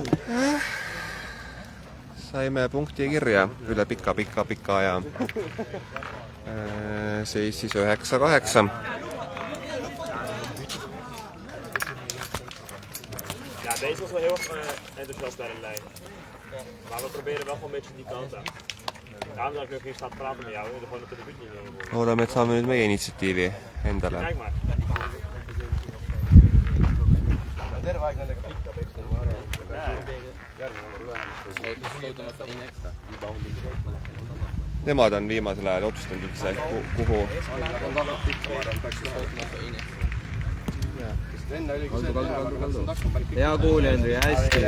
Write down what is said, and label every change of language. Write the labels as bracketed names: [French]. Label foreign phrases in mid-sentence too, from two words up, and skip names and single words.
[Estonian] Saime punkti kirja üle pika aja. Seis siis 9-8. [Dutch] Ja, deze was wel heel erg enthousiast bij de lijn. Maar we proberen wel gewoon een beetje die kant aan. Daarom dat ik ook hier staat praten met jou, en gewoon op de debuutlinie worden. [Estonian] Loodame, et saame nüüd meie initsiatiivi endale. [Dutch] Kijk maar. [Estonian] terve aeg nendega pikka pekstud, ma arvan. Nemad on viimasel ajal otsustanud üldse, kuhu. Hea kuuli, Andri, hästi.